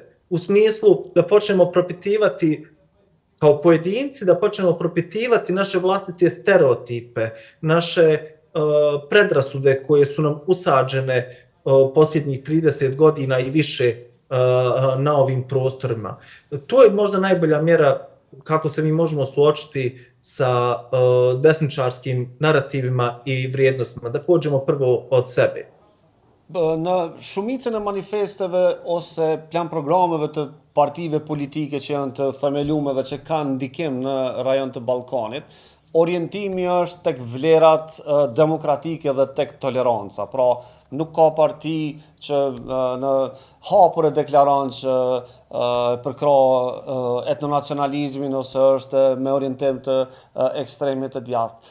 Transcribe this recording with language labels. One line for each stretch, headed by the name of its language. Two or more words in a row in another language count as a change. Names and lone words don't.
Bosnian: U smislu da počnemo propitivati kao pojedinci, da počnemo propitivati naše vlastite stereotipe, naše predrasude koje su nam usađene posljednjih 30 godina i više na ovim prostorima. To je možda najbolja mjera kako se mi možemo suočiti sa desničarskim narativima i vrijednostima, da pođemo prvo od sebe.
Albanian: Në shumicën e manifesteve ose plan programeve të partive politike që janë të themeluara dhe që kanë ndikim në rajon të Ballkanit, orientimi është tek vlerat demokratike dhe tek toleranca. Pra, nuk ka parti që në hapur e deklaron që përkra etnonacionalizmin ose është me orientim të ekstremit të djathtë.